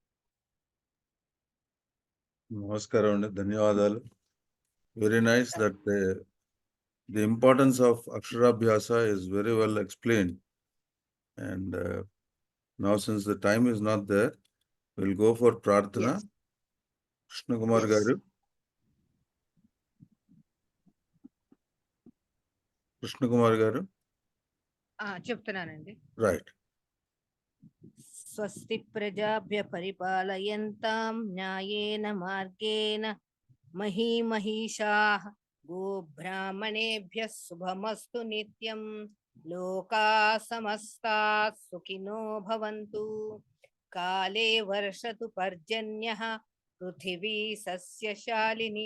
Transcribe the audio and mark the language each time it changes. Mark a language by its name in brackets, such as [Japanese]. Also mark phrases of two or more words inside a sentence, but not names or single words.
[Telugu] నమస్కారం, ధన్యవాదాలు. [English] Very nice that the importance of Aksharabhyasa is very well explained. And now since the time is not there, we'll go for Prarthana. Yes. Krishna Kumar Yes. Garu. Krishna Kumar Garu. [Telugu] చెప్తున్నానండి. [English] Right. [Sanskrit] స్వస్తి ప్రజాభ్య పరిపాలయంతాం న్యాయేన మార్గేణ మహీమహీషాః गोब्राह्मणेभ्यः शुभमस्तु नित्यं लोका समस्ता सुखिनो भवन्तु काले वर्षतु पर्जन्यः पृथिवी सस्यशालिनी